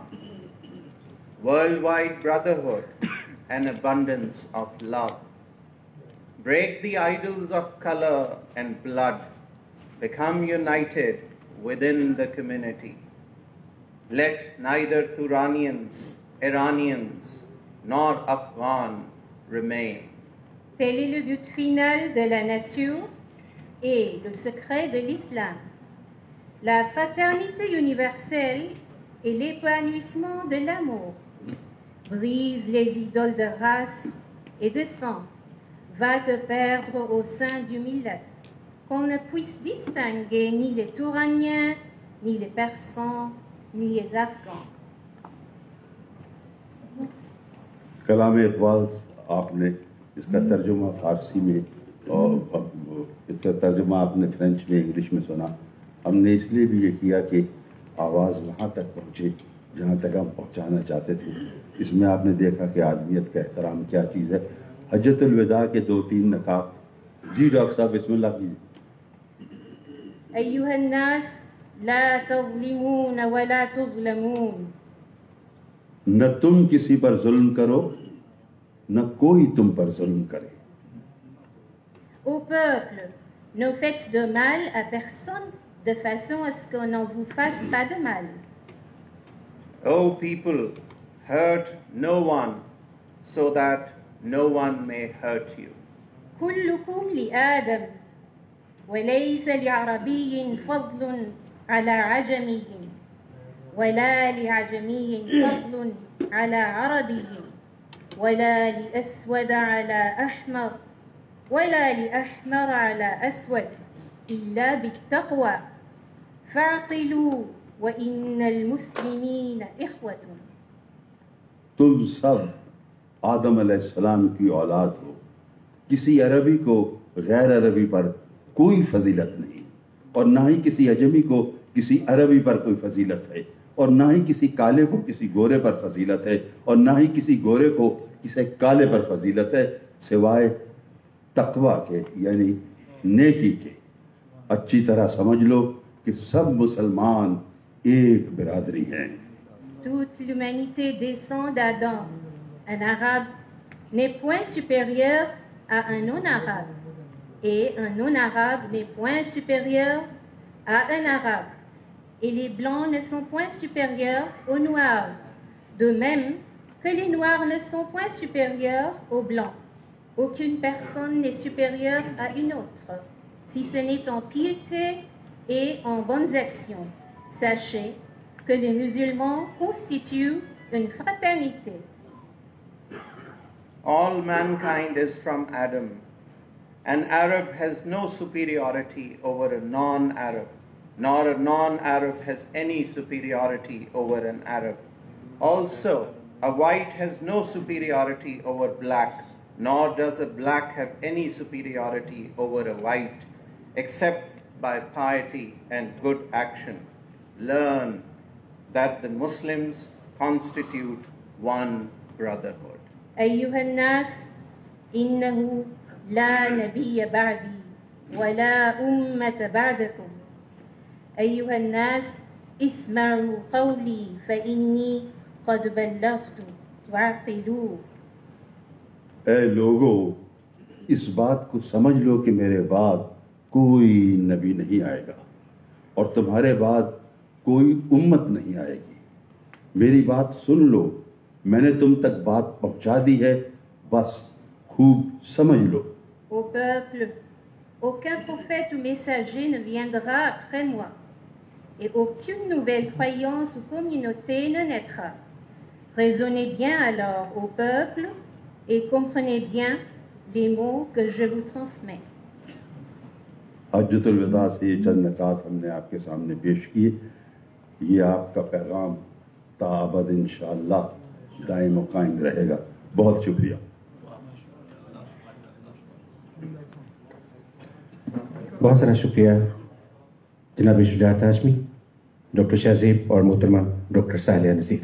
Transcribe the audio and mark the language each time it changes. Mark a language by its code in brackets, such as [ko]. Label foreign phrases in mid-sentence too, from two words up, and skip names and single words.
[en] Worldwide brotherhood and abundance of love. Break the idols of color and blood. Become united within the community. Let neither Turanians, Iranians, nor Afghan remain. [fr] Tel est le but final de la nature et le secret de l'islam. La fraternité universelle et l'épanouissement de l'amour. Brise les idoles de race et de sang. Va te perdre au sein du millet. Qu'on ne puisse distinguer ni les Touraniens, ni les Persans, ni les Afghans. [ur] کلام اقبال آپ نے اس کا ترجمہ فارسی میں اور اس کا ترجمہ آپ نے فرینچ میں، انگلش میں سنا. ہم نے اس لیے بھی یہ کیا کہ آواز وہاں تک پہنچے جہاں تک ہم پہنچانا چاہتے تھے. اس میں آپ نے دیکھا کہ آدمیت کا احترام کیا چیز ہے. حجۃ الوداع کے 2-3 نکات. جی ڈاکٹر صاحب [ar] بسم اللہ [ur] کیجیے. [ar] أيها الناس لا تظلمون ولا تظلمون. [ur] نہ تم کسی پر ظلم کرو نہ کوئی تم پر ظلم کرے. [fr] Au peuple, ne faites de mal à personne de façon à ce qu'on n'en vous fasse pas de mal. [en] O people, hurt no one so that no one may hurt you. [ar] كلكم لآدم وليس لعربي فضل على عجمي ولا لعجمي فضل على عربي ولا لأسود على أحمر ولا لأحمر على أسود إلا بالتقوى فاعقلوا وإن المسلمين إخوة. [ur] تم سب آدم علیہ السلام کی اولاد ہو. کسی عربی کو غیر عربی پر کوئی فضیلت نہیں، اور نہ ہی کسی عجمی کو کسی عربی پر کوئی فضیلت ہے، اور نہ ہی کسی کالے کو کسی گورے پر فضیلت ہے، اور نہ ہی کسی گورے کو کسی کالے پر فضیلت ہے، سوائے تقوی کے یعنی نیکی کے. اچھی طرح سمجھ لو کہ سب مسلمان ایک برادری ہیں. [fr] Toute l'humanité descend d'Adam. Un arabe n'est point supérieur à un non-arabe, et un non-arabe n'est point supérieur à un arabe, et les blancs ne sont point supérieurs aux noirs, de même que les noirs ne sont point supérieurs aux blancs. Aucune personne n'est supérieure à une autre, si ce n'est en piété et en bonnes actions. Sachez que les musulmans constituent une fraternité. [en] All mankind is from Adam. An Arab has no superiority over a non-Arab, nor a non-Arab has any superiority over an Arab. Also, a white has no superiority over black, nor does a black have any superiority over a white, except by piety and good action. Learn that the Muslims constitute one brotherhood. [ar] أيها الناس إنه لا نبي بعدي ولا أمة بعدكم. أيها الناس اسمعوا قولي فإني قد بلغت واعقلوا. [ur] اے لوگو، اس بات کو سمجھ لو کہ میرے بعد کوئی نبی نہیں آئے گا اور تمہارے بعد کوئی امت نہیں آئے گی. میری بات سن لو، میں نے تم تک بات پہنچا دی ہے، بس خوب سمجھ لو. [fr] Au peuple, aucun prophète ou messager ne viendra après moi, et aucune nouvelle croyance ou communauté ne naîtra. Raisonnez bien alors au peuple et comprenez bien les mots que je vous transmets. [ur] حجۃ الوداع سے یہ چند نکات ہم نے آپ کے سامنے پیش کیے. یہ آپ کا پیغام تا ابد انشاءاللہ دائم و قائم رہے گا. بہت شکریہ. بہت سارا شکریہ جناب شجاعت ہاشمی, ڈاکٹر شہزیب اور محترمہ ڈاکٹر سالیہ نذیر.